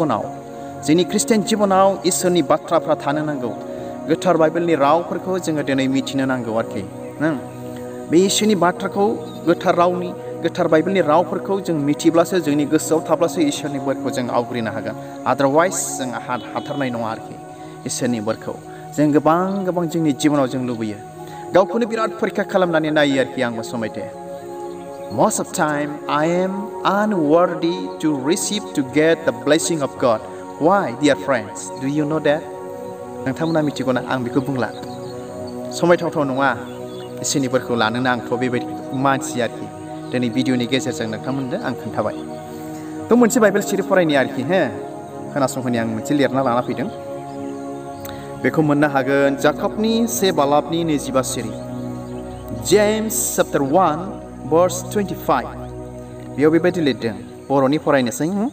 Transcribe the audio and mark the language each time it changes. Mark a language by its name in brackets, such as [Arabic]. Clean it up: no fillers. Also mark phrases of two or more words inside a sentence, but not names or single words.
[Bodo] जिबनाव इसोरनि बाथ्राफ्रा थानो नांगौ गोथार बाइबेलनि रावफोरखौ जोङो दिनै मिथिनो नांगौ आरोखि बे इसोरनि बाथ्राखौ गोथार बाइबेलनि रावफोरखौ जों मिथिब्लासो जोंनि गोसोआव थाब्लासो इसोरनि बोरखौ जों आवग्रिनो हागोन आदारवाइज जों हाथारनाय नङा आरोखि इसोरनि बोरखौ जों गोबां जोंनि जिबनाव जों लुबैयो गावखौनो बिराद फरिखा खालामनानै नायो आरोखि आंबो समायते most [English] of time I am unworthy to receive to get the blessing of God why dear friends do you know that [Bodo] नोंथांमोना मिथिगौना आं बेखौ बुंला समायथावथाव नङा इसोरनि बोरखौ लानोनो आंथ' बेबायदि मानसि आरोखि दिनै भिडिअनि गेजेरजों नोंथांमोननो आं खोन्थाबाय थ' मोनसे बाइबेल सिरि फरायनि आरोखि खोनासंहोनि आं मोनसे लिरना लाना फैदों बेखौ मोननो हागोन जाकबनि 1:25 सिरि जेम्स [English] chapter 1 verse 25 [Bodo] बेयाव बेबायदि लिरदों बर'नि फरायनोसै